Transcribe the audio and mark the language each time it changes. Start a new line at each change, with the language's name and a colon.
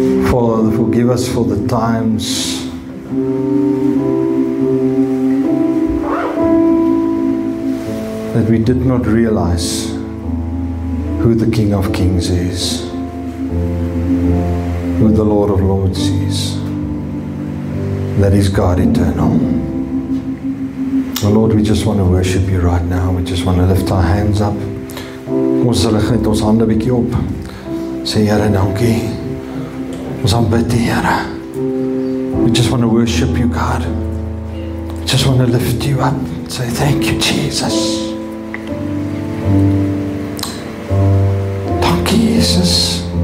English: Father, forgive us for the times that we did not realize who the King of Kings is, who the Lord of Lords is, that is God eternal. Oh Lord, we just want to worship You right now. We just want to lift our hands up.
Afrikaans: Ons rig net ons hande bietjie op. Sê Here, dankie. Ons aanbid U, Here.
English: We just want to worship You, God. We just want to lift You up. Say thank You, Jesus.
Afrikaans: Dankie, Jesus.